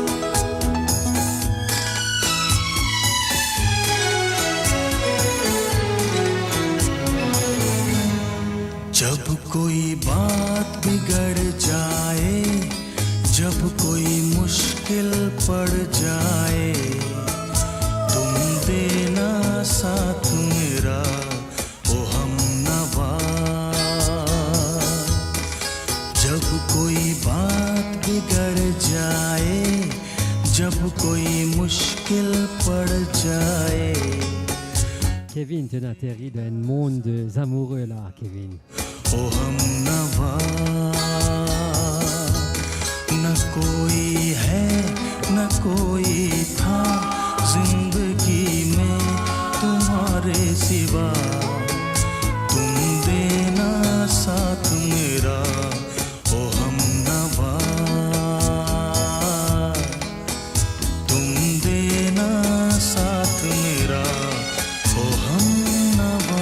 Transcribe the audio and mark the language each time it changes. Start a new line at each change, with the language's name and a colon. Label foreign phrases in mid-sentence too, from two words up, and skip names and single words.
Hindi: जब कोई बात बिगड़ जाए जब कोई मुश्किल पड़ जाए तुम देना साथ मेरा ओ हमनवा जब कोई बात बिगड़ जाए जब कोई मुश्किल पड़ जाए
French: Kevin, tu atterris dans un monde amoureux là, Kevin.
Hindi: ओ हमनवा न कोई है न कोई था जिंदगी में तुम्हारे सिवा तुम देना साथ मेरा ओ हमनवा तुम देना साथ मेरा ओ हमनवा